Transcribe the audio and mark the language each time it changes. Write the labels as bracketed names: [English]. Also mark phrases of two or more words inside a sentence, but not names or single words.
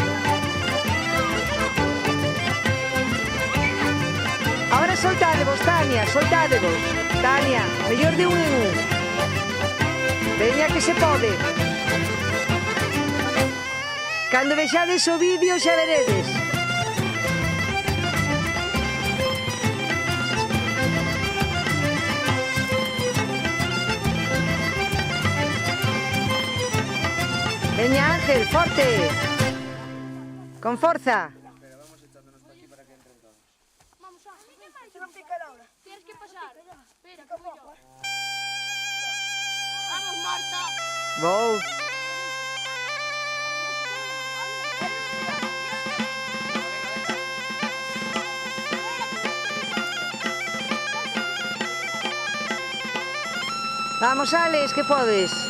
[Galician] Ahora soltadevos, Tania, soltadevos. Tania, mellor de un en un. Veña que se pode. Cando vexades o vídeo xa veredes. Veña Ángel, forte. Con forza. [Spanish] Tienes que pasar. Espera, que voy yo. Vamos, Marta. [Galician] Vou. Vamos, Alex, que podes.